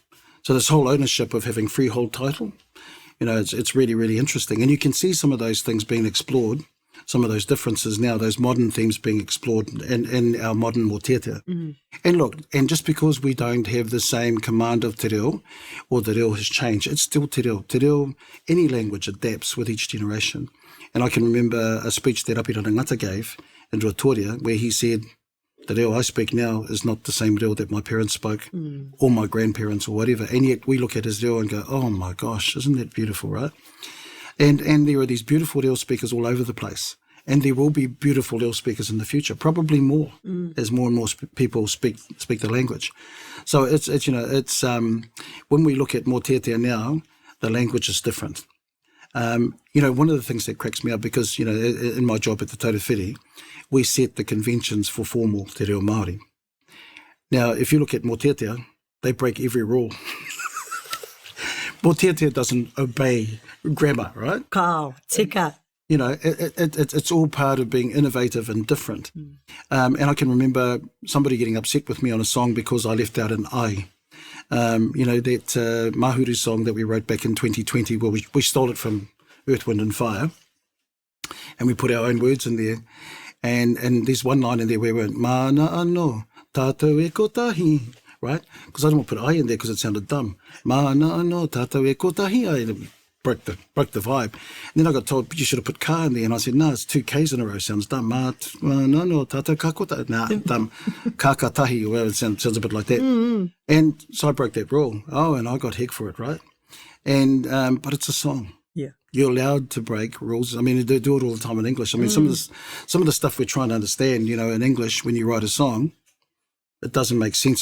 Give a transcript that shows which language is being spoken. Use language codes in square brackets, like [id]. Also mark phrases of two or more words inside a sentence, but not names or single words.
[en] So this whole ownership of having freehold title, you know, it's really, really interesting. And you can see some of those things being explored, some of those differences now, those modern themes being explored in our modern mōtētia. And look, and just because we don't have the same command of [mi] te reo, [en] or the reo has changed, it's still [mi] te reo. Te reo, [en] any language adapts with each generation. And I can remember a speech that Apirana Ngata gave in Rotorua, where he said, the reo I speak now is not the same reo that my parents spoke, or my grandparents, or whatever. And yet we look at his reo and go, oh my gosh, isn't that beautiful, right? And there are these beautiful reo speakers all over the place. And there will be beautiful reo speakers in the future, probably more, as more and more people speak the language. So it's you know, it's when we look at mōtētia now, the language is different. You know, one of the things that cracks me up, because, you know, in my job at the Taurewhiri, we set the conventions for formal [mi] te reo Māori. [en] Now, if you look at mōtētia, they break every rule. Mōtētia doesn't obey grammar, right? [mi] Kao, tika. [en] You know, it's all part of being innovative and different. And I can remember somebody getting upset with me on a song because I left out an I. You know, that Mahuru song that we wrote back in 2020, well, we stole it from Earth, Wind and Fire, and we put our own words in there. And there's one line in there where we went, [mi] "Mana anō, tātou e kotahi," [en] right? Because I didn't want to put I in there because it sounded dumb. [mi] "Mana anō, tātou e kotahi." [en] Broke the vibe. And then I got told, but you should have put ka in there. And I said, no, it's two Ks in a row. Sounds dumb. No, [mi] tātou ka kota. Nah, dumb. Ka katahi, [en] or whatever. It sounds a bit like that. And so I broke that rule. Oh, and I got heck for it, right? And but it's a song. Yeah. You're allowed to break rules. I mean, they do it all the time in English. I mean, some of the stuff we're trying to understand, you know, in English, when you write a song, it doesn't make sense.